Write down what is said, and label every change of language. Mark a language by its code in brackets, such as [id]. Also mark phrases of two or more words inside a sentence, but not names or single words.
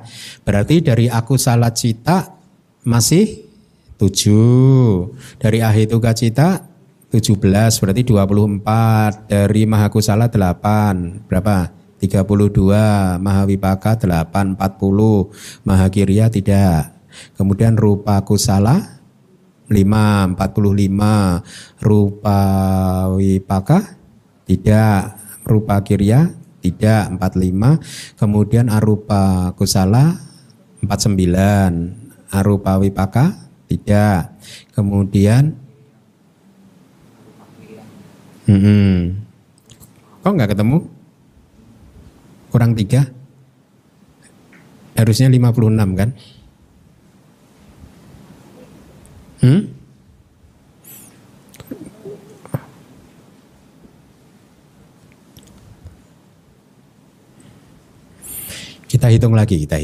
[id] Berarti dari [pi] akusala cita [id] masih 7. Dari [pi] ahituka cita [id] 17 berarti 24. Dari mahakusala 8. Berapa? 32. Mahawipaka 8, 40. Mahakirya tidak. Kemudian [pi] rupa kusala [id] 5, 45. [pi] Rupa wipaka [id] tidak. [pi] Rupa kirya [id] tidak, 45. Kemudian [pi] arupa kusala [id] 49. [pi] Arupa wipaka [id] tidak. Kemudian kok nggak ketemu? Kurang 3. Harusnya 56 kan? Kita hitung lagi.